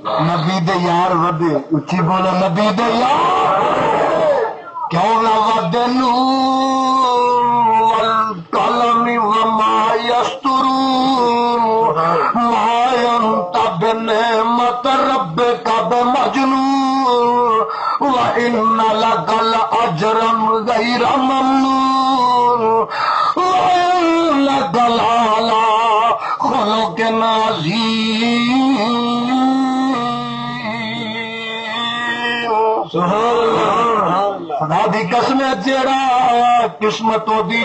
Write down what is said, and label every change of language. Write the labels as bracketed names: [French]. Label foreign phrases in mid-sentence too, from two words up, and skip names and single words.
[Punjabi] نبی دے یار ودے اچھی بولو نبی دے یار کیوں نہ ودے [Arabic] والقلم وما یسطرون ما انت بنعمت ربک بمجنون وان لک لاجرا غیر ممنون وانک لعلی خلق عظیم [Punjabi] خدا دی قسم جیڑا قسمتوں دی